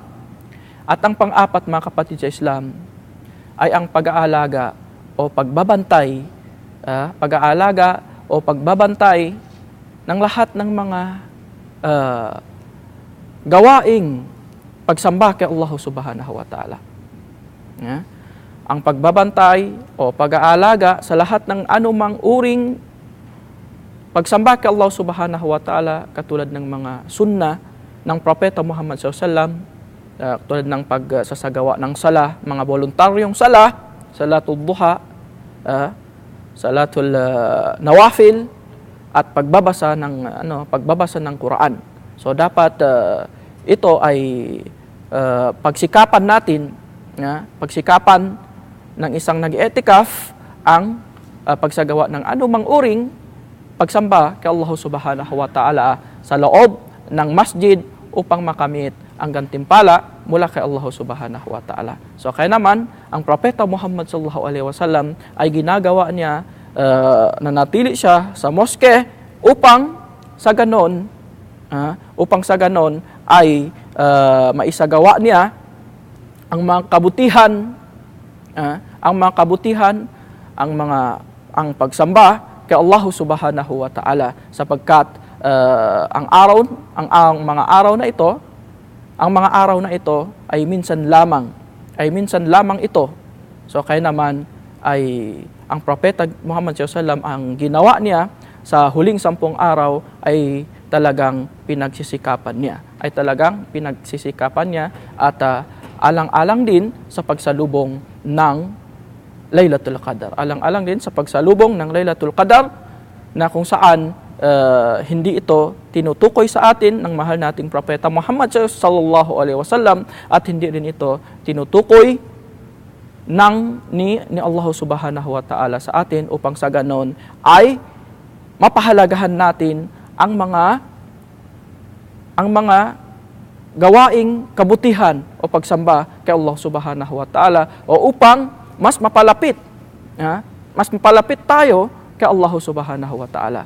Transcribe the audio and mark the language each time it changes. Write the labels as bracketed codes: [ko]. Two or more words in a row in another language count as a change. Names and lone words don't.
[tl] At ang pang-apat, mga kapatid sa Islam, ay ang pag-aalaga o pagbabantay ng lahat ng mga gawaing pagsamba kay Allah [ar] Subhanahu wa Ta'ala. [tl] Ang pagbabantay o pag-aalaga sa lahat ng anumang uring pagsamba kay Allah [ar] Subhanahu wa Ta'ala, [tl] katulad ng mga sunna ng propeta Muhammad [ar] sallallahu alaihi wasallam, [tl] tulad ng pagsasagawa ng salah, mga voluntaryong salah, [ar] salatul duha, salatul nawafil, [tl] at pagbabasa ng Quran. So dapat ito ay pagsikapan ng isang nag-i'tikaf ang pagsagawa ng anumang uring pagsamba kay Allah [ar] Subhanahu wa Ta'ala [tl] sa loob ng masjid upang makamit ang gantimpala mula kay Allah [ar] Subhanahu wa Ta'ala. [tl] So kaya naman ang propeta Muhammad [ar] sallallahu alaihi wasallam [tl] ay ginagawa niya nanatili siya sa moske upang sa ganon ay maisagawa niya ang mga kabutihan, ang pagsamba kay Allah [ar] Subhanahu wa Ta'ala, [tl] sapagkat ang mga araw na ito ay minsan lamang ito. So kaya naman ay ang propeta Muhammad [ar] sallallahu alaihi wasallam, [tl] ang ginawa niya sa huling 10 araw ay talagang pinagsisikapan niya at alang-alang din sa pagsalubong ng Laylatul Qadar. Alang-alang din sa pagsalubong ng Laylatul Qadar na kung saan hindi ito tinutukoy sa atin ng mahal nating propeta Muhammad [ar] sallallahu alaihi wasallam, [tl] at hindi din ito tinutukoy ni Allah [ar] Subhanahu wa Ta'ala [tl] sa atin upang sa ganon ay mapahalagahan natin ang mga gawaing kabutihan o pagsamba kay Allah [ar] Subhanahu wa Ta'ala, [tl] o upang mas mapalapit tayo kay Allah [ar] Subhanahu wa Ta'ala.